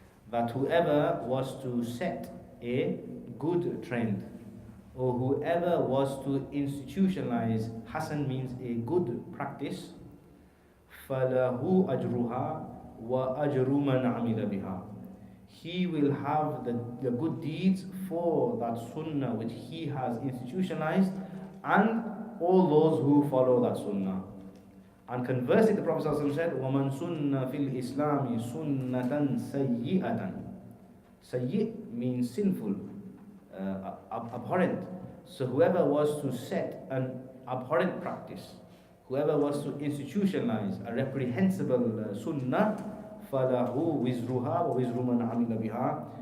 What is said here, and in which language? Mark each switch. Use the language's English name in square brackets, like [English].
[English] That whoever was to set a good trend, or whoever was to institutionalize, Hasan means a good practice, [Arabic] فَلَهُ أَجْرُهَا وَأَجْرُ مَنْ عَمِلَ بِهَا. [English] He will have the good deeds for that sunnah which he has institutionalized, and all those who follow that sunnah. And conversely, the Prophet ﷺ said, [Arabic] وَمَنْ سُنَّ فِي الْإِسْلَامِ سُنَّةً سَيِّئَةً. [English] Sayyi' means sinful, abhorrent. So whoever was to set an abhorrent practice, whoever was to institutionalize a reprehensible sunnah, [Arabic] فَلَهُ وِزْرُهَا وَوِزْرُ مَنْ عَمِلَ بِهَا.